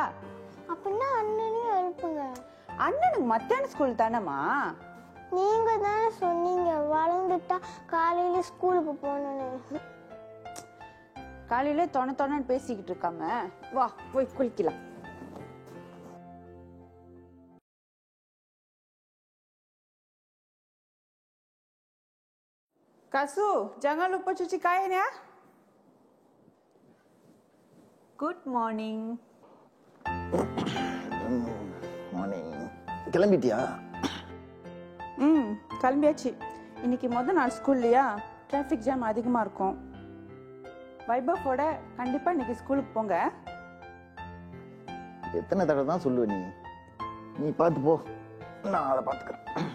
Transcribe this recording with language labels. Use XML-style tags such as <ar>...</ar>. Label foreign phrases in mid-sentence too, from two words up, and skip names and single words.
<ta>அப்படின்னா அண்ணனையும் எழுப்புங்க. அண்ணனுக்கு மத்தியான ஸ்கூல் தானேமா? நீங்க தானே சொன்னீங்க வளர்ந்துட்டா காலையில ஸ்கூலுக்கு போகணும்னு. காலையில தொண பேசிக்கிட்டு இருக்காம வா போய் குளிக்கலாம்.</ta> <ms>Kasu, jangan lupa cuci kain ya.</ms> <en>Good morning. மார்னிங்.</en> <ta>கிளம்பிட்டியா? கிளம்பியாச்சு. இன்னைக்கு முதல் நாள் ஸ்கூல்லையா,</ta> <en>traffic jam</en> <ta>அதிகமா இருக்கும். வைபவோட கண்டிப்பா இன்னைக்கு ஸ்கூலுக்கு போங்க. எத்தனை தடவை தான் சொல்லுவ நீ? நீ பார்த்து போ, நான் அதை பார்த்துக்கிறேன்.</ta>